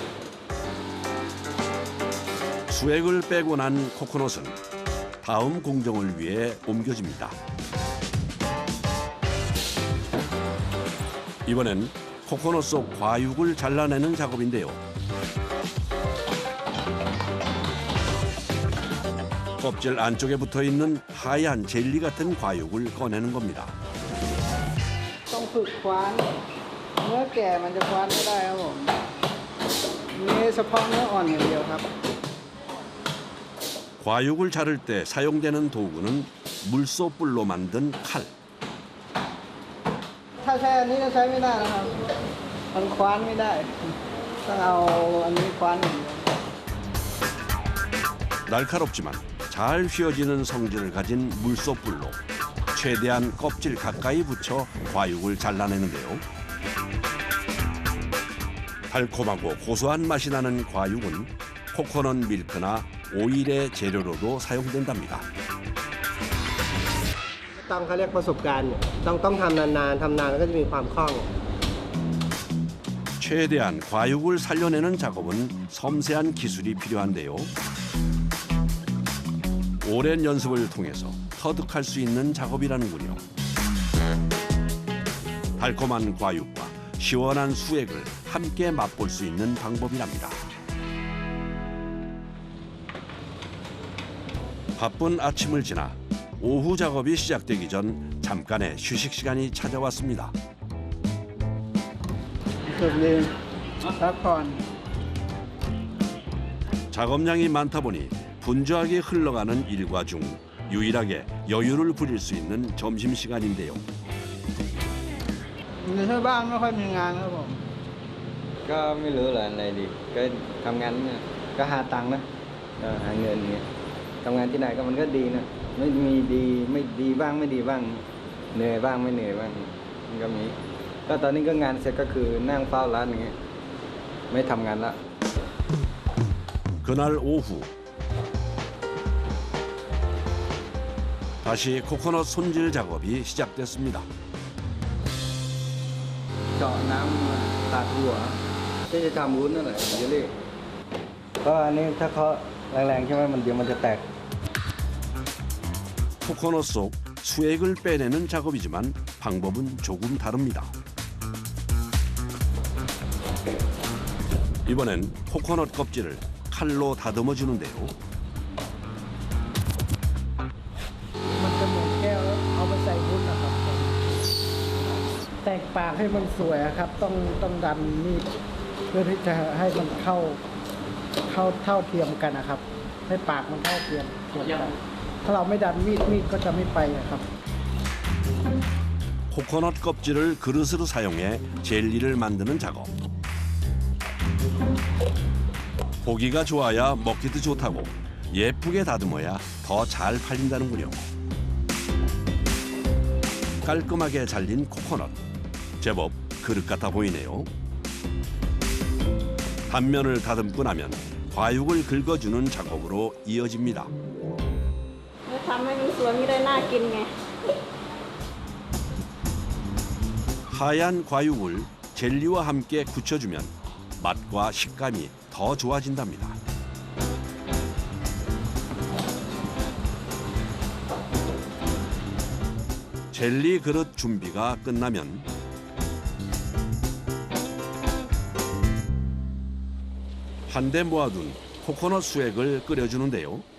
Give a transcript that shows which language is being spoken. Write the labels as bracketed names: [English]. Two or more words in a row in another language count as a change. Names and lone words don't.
[Korean] 수액을 빼고 난 코코넛은 다음 공정을 위해 옮겨집니다. 이번엔 코코넛 속 과육을 잘라내는 작업인데요. 껍질 안쪽에 붙어있는 하얀 젤리 같은 과육을 꺼내는 겁니다. [Thai] ต้องฝึกคว้านเนื้อแก่มันจะคว้านไม่ได้ครับผมมีเฉพาะเนื้ออ่อนอย่างเดียวครับ [Korean] 과육을 자를 때 사용되는 도구는 물소뿔로 만든 칼. [Thai] ถ้าใช้อันนี้จะใช้ไม่ได้นะครับมันคว้านไม่ได้ต้องเอาอันนี้คว้านอย่างเดียว [Korean] 날카롭지만 잘 휘어지는 성질을 가진 물소뿔로 최대한 껍질 가까이 붙여 과육을 잘라내는데요. 달콤하고 고소한 맛이 나는 과육은 코코넛 밀크나 오일의 재료로도 사용된답니다. [Thai] ต้องเขาเรียกประสบการณ์ต้องทำนานๆทำนานแล้วก็จะมีความคล่อง [Korean] 최대한 과육을 살려내는 작업은 섬세한 기술이 필요한데요. 오랜 연습을 통해서 터득할 수 있는 작업이라는군요. 달콤한 과육과 시원한 수액을 함께 맛볼 수 있는 방법이랍니다. 바쁜 아침을 지나 오후 작업이 시작되기 전 잠깐의 휴식 시간이 찾아왔습니다. [Thai] สุดเลยพักผ่อน [Korean] 작업량이 많다 보니 분주하게 흘러가는 일과 중 유일하게 여유를 부릴 수 있는 점심시간인데요. [Thai] ในที่บ้านไม่ค่อยมีงานครับผม ก็ไม่รู้แหละอะไรดีก็ทำงานเนี่ยก็หาตังค์นะก็หาเงินเงี้ยทำงานที่ไหนก็มันก็ดีนะไม่มีดีไม่ดีบ้างไม่ดีบ้างเหนื่อยบ้างไม่เหนื่อยบ้างมันก็มีก็ตอนนี้ก็งานเสร็จก็คือนั่งเฝ้าร้านอย่างเงี้ยไม่ทำงานละ [Korean] 그날 오후 다시 코코넛 손질 작업이 시작됐습니다. [Thai] เจาะน้ำตัดหัวที่จะทำวุ้นนั่นแหละเยลลี่ก็อันนี้ถ้าเขาแรงๆใช่ไหมมันเดี๋ยวมันจะแตก [Korean] 코코넛 속 수액을 빼내는 작업이지만 방법은 조금 다릅니다. 이번엔 코코넛 껍질을 칼로 다듬어 주는데요. [Thai] มันจะเหมือนแก้วแล้วเอาไปใส่วุ้นนะครับผมแตกปากให้มันสวยอะครับต้องดันมีดเพื่อที่จะให้มันเข้าเท่าเทียมกันนะครับ ให้ปากมันเท่าเทียมกันถ้าเราไม่ดันมีดก็จะไม่ไปอะครับ [Korean] 코코넛 껍질을 그릇으로 사용해 젤리를 만드는 작업. 보기가 좋아야 먹기도 좋다고 예쁘게 다듬어야 더 잘 팔린다는군요. 깔끔하게 잘린 코코넛. 제법 그릇 같아 보이네요. 단면을 다듬고 나면 과육을 긁어주는 작업으로 이어집니다. [Thai] ทำให้มันสวยไม่ได้น่ากินไง [Korean] 하얀 과육을 젤리와 함께 굳혀주면 맛과 식감이 더 좋아진답니다. 젤리 그릇 준비가 끝나면 한데 모아둔 코코넛 수액을 끓여주는데요.